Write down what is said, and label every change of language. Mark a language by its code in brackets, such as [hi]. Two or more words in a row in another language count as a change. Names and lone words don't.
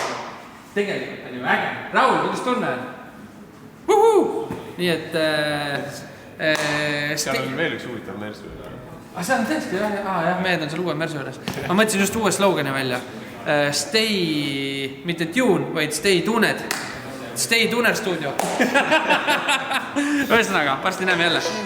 [et] Tegelikult on ju äge. Raul, kuidas tunne on? Nii et... seal on veel üks huvitav Mersu. See on tõesti, jah, mehed on seal uue Mersu üles. Ma mõtlesin just uue slogani välja. [en] Stay, mitte tune, vaid stay tuned. [et] Stay Tuner stuudio. Ühesõnaga, varsti näeme jälle.